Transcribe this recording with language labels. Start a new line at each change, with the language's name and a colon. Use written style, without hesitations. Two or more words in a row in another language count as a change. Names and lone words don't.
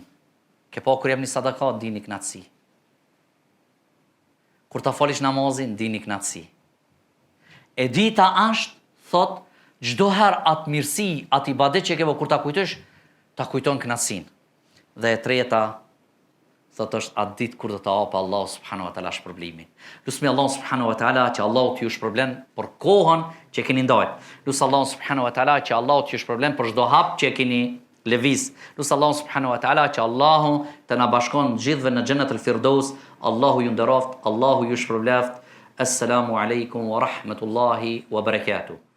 Albanian: Ke pa kur jep një sadaka, di një knatësi. Kur ta falish namazin, di një knatësi. E dita është, thot, çdo herë atë mirësi, atë ibadet që ke bërë, kur ta kujtosh, ta kujton knatësinë. Dhe e treta, thot është atë ditë kur do të hapë Allah
Arabic: سبحانه وتعالى
Albanian: shpërblimin. Lusmi Allah
Arabic: سبحانه وتعالى
Albanian: që Allah t'ju shpërblen për kohën që keni ndajt. Lus Allah
Arabic: سبحانه وتعالى
Albanian: që Allah t'ju shpërblen për çdo hap që keni lëviz. Lus Allah
Arabic: سبحانه وتعالى
Albanian: që Allahu të na bashkon gjithëve në xhennet al-Firdaus. Allahu ju nderoft, Allahu ju shpërbleft.
Arabic: السلام عليكم ورحمة الله وبركاته.